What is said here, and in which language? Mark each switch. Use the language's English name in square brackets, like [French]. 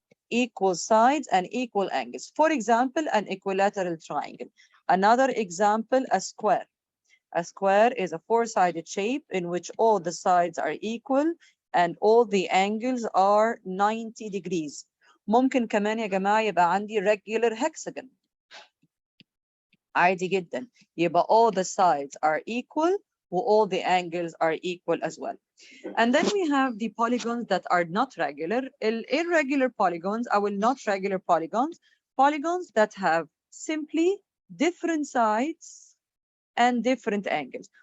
[English] Equal sides and equal angles. For example, an equilateral triangle. Another example, a square. A square is a four-sided shape in which all the sides are equal and all the angles are 90 degrees. [Arabic] ممكن كمان يا جماعة يبقى عندي [English] regular hexagon. [Arabic] عادي جدا. [English] يبقى all the sides are equal and all the angles are equal as well. And then we have the polygons that are not regular. Irregular polygons, not regular polygons. Polygons that have simply different sides and different angles.